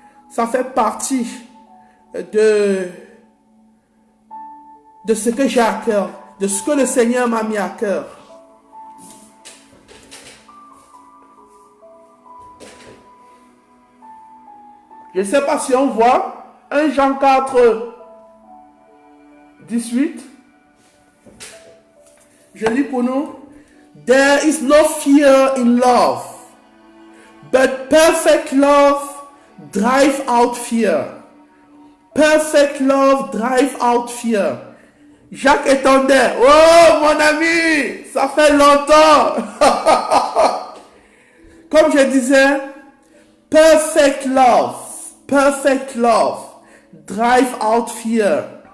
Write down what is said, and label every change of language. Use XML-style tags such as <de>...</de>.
<fr>Ça fait partie de ce que j'ai à cœur, de ce que le Seigneur m'a mis à cœur. Je ne sais pas si on voit 1 Jean 4, 18. Je lis pour nous.</fr> <en>There is no fear in love, but perfect love drives out fear. Perfect love drives out fear. Jacques Etondé.</en> <fr>Oh mon ami, ça fait longtemps. Comme je disais,</fr> <en>perfect love drive out fear.</en>